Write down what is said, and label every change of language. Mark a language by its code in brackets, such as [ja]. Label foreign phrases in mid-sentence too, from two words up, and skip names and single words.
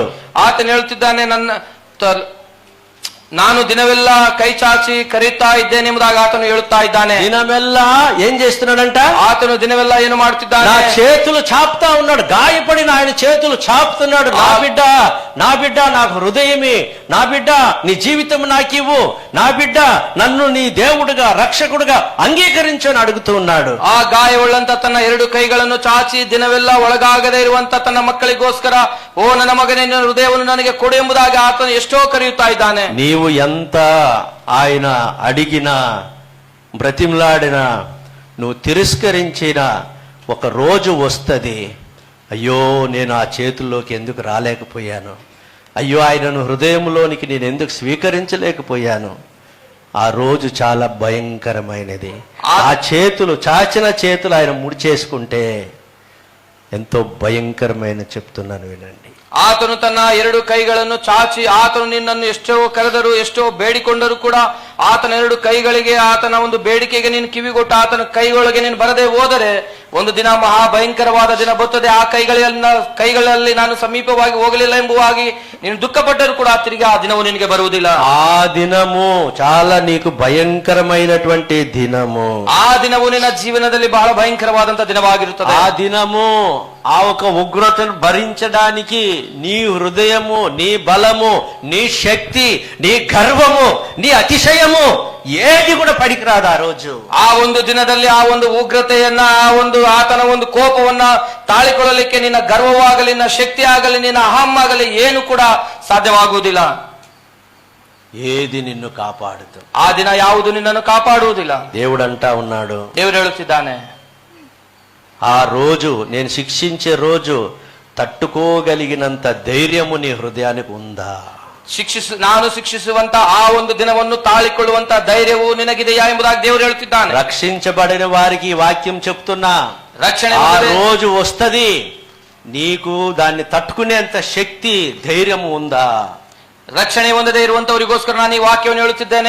[kn] ಆತನು ಹೇಳುತ್ತಿದ್ದಾನೆ, ನಾನು ದಿನವೆಲ್ಲ ಕೈ ಚಾಚಿ ಕರೀತಾ ಇದ್ದೇನೆ ಎಂಬುದಾಗಿ ಆತನು ಹೇಳುತ್ತಾ ಇದ್ದಾನೆ. [te] దినమెల్లా ఏం చేస్తున్నాడంట? [kn] ಆತನು ದಿನವೆಲ್ಲ ಏನು ಮಾಡುತ್ತಿದ್ದಾನೆ? [te] నా చేతులు చాపుతా ఉన్నాడు. గాయపడిన ఆయన చేతులు చాపుతున్నాడు. నా బిడ్డ, నా బిడ్డ, నాకు హృదయమే, నా బిడ్డ నీ జీవితం నాకివ్వు, నా బిడ్డ నన్ను నీ దేవుడుగా రక్షకుడుగా అంగీకరించని అడుగుతూ ఉన్నాడు. [kn] ಆ ಗಾಯವುಳ್ಳಂತ ತನ್ನ ಎರಡು ಕೈಗಳನ್ನು ಚಾಚಿ ದಿನವೆಲ್ಲ ಒಳಗಾಗದೇ ಇರುವಂತ ತನ್ನ ಮಕ್ಕಳಿಗೋಸ್ಕರ, ಓ ನನ್ನ ಮಗನೇ, ನಿನ್ನ ಹೃದಯವನ್ನು ನನಗೆ ಕೊಡು ಎಂಬುದಾಗಿ ಆತನು ಎಷ್ಟೋ ಕರೆಯುತ್ತಾ ಇದ್ದಾನೆ. [te] నీవు ఎంత ఆయన అడిగినా బ్రతిమలాడినా నువ్వు తిరస్కరించిన ఒక రోజు వస్తుంది, అయ్యో నేను ఆ చేతుల్లోకి ఎందుకు రాలేకపోయాను, అయ్యో ఆయనను హృదయంలోనికి నేను ఎందుకు స్వీకరించలేకపోయాను. ఆ రోజు చాలా భయంకరమైనది. ఆ చేతులు, చాచిన చేతులు ఆయన ముడిచేసుకుంటే ఎంతో భయంకరమైన చెప్తున్నాను, వినండి. [kn] ಆತನು ತನ್ನ ಎರಡು ಕೈಗಳನ್ನು ಚಾಚಿ, ಆತನು ನಿನ್ನನ್ನು ಎಷ್ಟೋ ಕರೆದರು, ಎಷ್ಟೋ ಬೇಡಿಕೊಂಡರು ಕೂಡ ಆತನ ಎರಡು ಕೈಗಳಿಗೆ, ಆತನ ಒಂದು ಬೇಡಿಕೆಗೆ ನೀನು ಕಿವಿಗೊಟ್ಟು ಆತನ ಕೈಗಳಿಗೆ ನೀನು ಬರದೆ ಹೋದರೆ ಒಂದು ದಿನ ಮಹಾ ಭಯಂಕರವಾದ ದಿನ ಬರುತ್ತದೆ. ಆ ಕೈಗಳಲ್ಲಿ ನಾನು ಸಮೀಪವಾಗಿ ಹೋಗಲಿಲ್ಲ ಎಂಬುವಾಗಿ ನೀನು ದುಃಖಪಟ್ಟರು ಕೂಡ ತಿರುಗಿ ಆ ದಿನವು ನಿನಗೆ ಬರುವುದಿಲ್ಲ. [te] ఆ దినము చాలా నీకు భయంకరమైనటువంటి దినము. [kn] ಆ ದಿನವು ನಿನ್ನ ಜೀವನದಲ್ಲಿ ಬಹಳ ಭయంకರವಾದಂತ ದಿನವಾಗಿರುತ್ತದೆ. [te] ఆ దినము ఆ ఒక ఉగ్రతను భరించడానికి నీ హృదయము, నీ బలము, నీ శక్తి, నీ గర్వము, నీ అతిశయము ఏది కూడా పనికిరాదు ఆ రోజు. [kn] ಆ ಒಂದು ದಿನದಲ್ಲಿ ಆ ಒಂದು ಉಗ್ರತೆಯನ್ನ, ಆ ಒಂದು ಆತನ ಒಂದು ಕೋಪವನ್ನ ತಾಳಿಕೊಳ್ಳಲಿಕ್ಕೆ ನಿನ್ನ ಗರ್ವವಾಗಲಿ, ನಿನ್ನ ಶಕ್ತಿ ಆಗಲಿ, ನಿನ್ನ ಅಹಂ ಆಗಲಿ ಏನು ಕೂಡ ಸಾಧ್ಯವಾಗುವುದಿಲ್ಲ. [te] ఏది నిన్ను కాపాడుతుంది? [kn] ಆ ದಿನ ಯಾವುದು ನಿನ್ನನ್ನು ಕಾಪಾಡುವುದಿಲ್ಲ. [te] దేవుడు అంటా ఉన్నాడు, [kn] ದೇವರು ಹೇಳುತ್ತಿದ್ದಾನೆ, [te] ఆ రోజు నేను శిక్షించే రోజు తట్టుకోగలిగినంత ధైర్యము నీ హృదయానికి ఉందా? [kn] ನಾನು ಶಿಕ್ಷಿಸುವಂತ ಆ ಒಂದು ದಿನವನ್ನು ತಾಳಿಕೊಳ್ಳುವಂತ ಧೈರ್ಯವು ನಿನಗಿದೆಯಾ ಎಂಬುದಾಗಿ ದೇವರು ಹೇಳುತ್ತಿದ್ದಾನೆ. [te] రక్షించబడిన వారికి ఈ వాక్యం చెప్తున్నా, [kn] ರಕ್ಷಣೆ [te] ఆ రోజు వస్తది, నీకు దాన్ని తట్టుకునేంత శక్తి, ధైర్యము ఉందా? [kn] ರಕ್ಷಣೆ ಹೊಂದದೇ ಇರುವಂತವರಿಗೋಸ್ಕರ ನಾನು ಈ ವಾಕ್ಯವನ್ನು ಹೇಳುತ್ತಿದ್ದೇನೆ.